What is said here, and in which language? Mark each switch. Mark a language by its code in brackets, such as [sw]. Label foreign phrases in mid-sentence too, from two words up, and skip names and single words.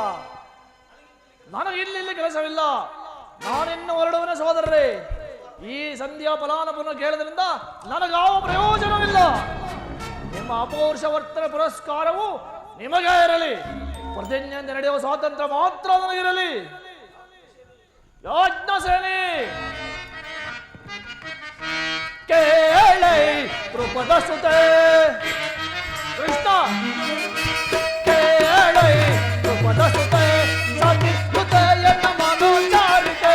[kn] ನನಗೆ ಇಲ್ಲಿ ಕೆಲಸವಿಲ್ಲ. ನಾನಿನ್ನು ಹೊರಡುವನ ಸೋದರರೇ. ಈ ಸಂಧ್ಯಾ ಫಲಾನುಭವ ಕೇಳದ್ರಿಂದ ನನಗಾವ ಪ್ರಯೋಜನವಿಲ್ಲ. ನಿಮ್ಮ ಅಪೌರುಷ ವರ್ತನೆ ಪುರಸ್ಕಾರವು ನಿಮಗೆ ಇರಲಿ. ಪ್ರತಿಜ್ಞೆಯಿಂದ ನಡೆಯುವ ಸ್ವಾತಂತ್ರ್ಯ ಮಾತ್ರ ನನಗಿರಲಿ. ಯಾಜ್ಞ ಸೇನೆ ಕೇಳೈ ಕೃಪದ ಸುತೆ. ಕೃಷ್ಣ, ಕೇಳೈ ಕೃಪದ ಸುತೆ, ಸತಿಕೃತೆ ಎನ್ನ ಮನೋಚಾರಿತೆ.